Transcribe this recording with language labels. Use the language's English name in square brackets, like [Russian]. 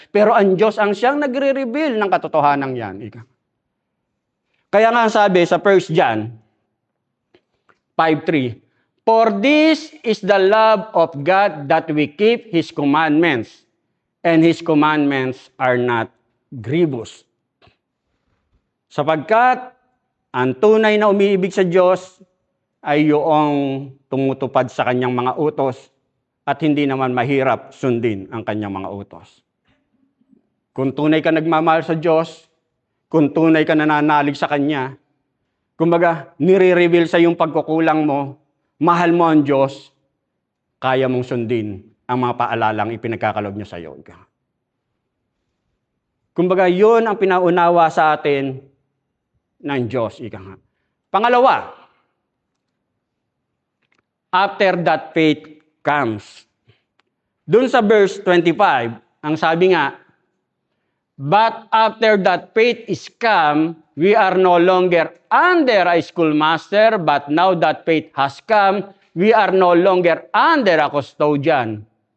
[Filipino] Pero ang Diyos ang siyang nagre-reveal ng katotohanan yan. Kaya nga sabi sa [English] 1 John 5:3, for this is the love of God that we keep His commandments, and His commandments are not grievous. [Filipino] Sapagkat ang tunay na umiibig sa Diyos ay yung tumutupad sa kanyang mga utos at hindi naman mahirap sundin ang kanyang mga utos. Kung tunay ka nagmamahal sa Diyos, kung tunay ka nananalig sa Kanya, kumbaga, nire-reveal sa yung pagkukulang mo, mahal mo ang Diyos, kaya mong sundin ang mga paalalang ipinagkakalob niya sa iyo. Kumbaga, yun ang pinaunawa sa atin ng Diyos. Pangalawa, [English] after that faith comes. [Filipino] Doon sa verse 25, ang sabi nga, [English] but after that faith is come, we are no longer under a schoolmaster, but now that faith has come, we are no longer under a custodian.